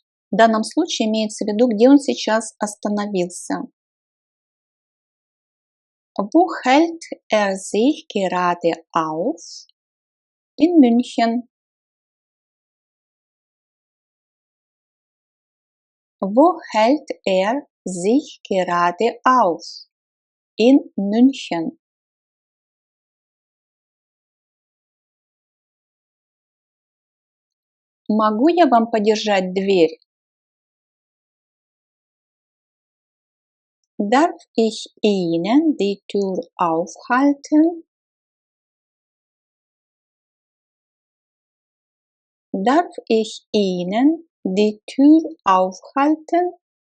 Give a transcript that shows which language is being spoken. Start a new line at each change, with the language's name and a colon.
Russian: В данном случае имеется в виду, где он сейчас остановился.
German: Wo hält er sich gerade auf? In München. Wo hält er sich gerade auf? In München.
Russian: Могу я вам подержать дверь?
German: Darf ich Ihnen die Tür aufhalten? Darf ich Ihnen die Tür aufhalten?